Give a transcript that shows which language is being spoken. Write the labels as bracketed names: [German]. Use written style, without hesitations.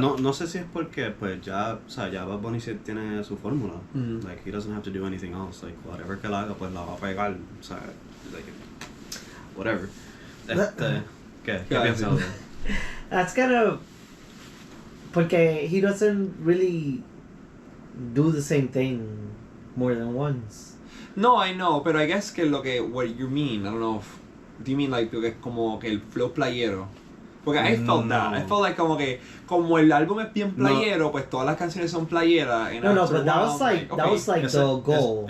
[Spanish] No sé si es porque pues ya, o sea, ya Bad Bunny sí tiene su fórmula. Mm-hmm. [English] Like he doesn't have to do anything else. Like whatever [Spanish] que la haga pues la va a pegar. O sea, [English] like whatever. [Spanish] ¿Qué piensas? [English] That's kind of [Spanish] porque [English] he doesn't really do the same thing more than once. No, I know, [Spanish] pero [English] I guess que what you mean, I don't know if, do you mean like [Spanish] como que el flow playero? Porque [English] I felt that. I felt like [Spanish] como el álbum es bien playero, pues todas las canciones son playeras. [English] No, but that was like the goal.